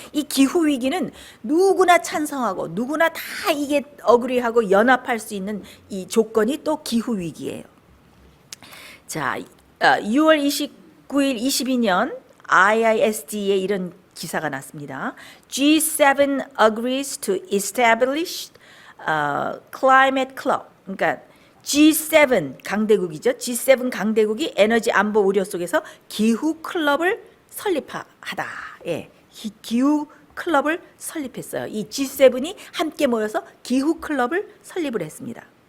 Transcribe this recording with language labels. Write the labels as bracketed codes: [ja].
[ko] 이 기후위기는 누구나 찬성하고 누구나 다 이게 어그리하고 연합할 수 있는 이 조건이 또 기후위기예요. 자, 6월 29일 22년 IISD에 이런 기사가 났습니다. [en] G7 agrees to establish climate club. [ko] 그러니까 G7 강대국이죠. G7 강대국이 에너지 안보 우려 속에서 기후 클럽을 설립하다. 예, 기후 클럽을 설립했어요. 이 G7이 함께 모여서 기후 클럽을 설립을 했습니다.